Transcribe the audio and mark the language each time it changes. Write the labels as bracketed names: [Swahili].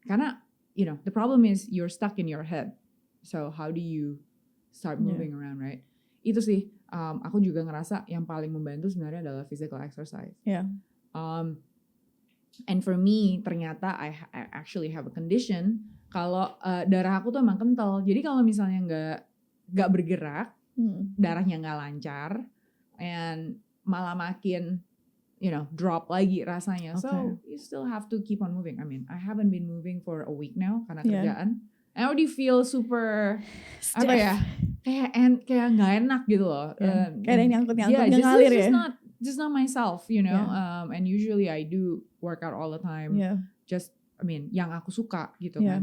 [English] Karena, you know, the problem is you're stuck in your head. So how do you start moving around, right? [Indonesian] Itu sih. Aku juga ngerasa yang paling membantu sebenarnya adalah physical exercise. [English] Yeah. And for me, [Indonesian] ternyata [English] I actually have a condition [Indonesian] kalau darah aku tuh emang kental. Jadi kalau misalnya nggak bergerak, darahnya nggak lancar, and malah makin, [English] you know, [Indonesian] drop lagi rasanya. Okay. [English] So you still have to keep on moving. I mean, I haven't been moving for a week now [Indonesian] karena kerjaan. [English] I already feel super stiff. [Indonesian] Apa ya? Kayak nggak enak gitu loh. Kayak ada yang nyangkut ngalir ya. [English] Just not myself, you know. And usually I do work out all the time. Just, I mean, [Indonesian] yang aku suka gitu kan.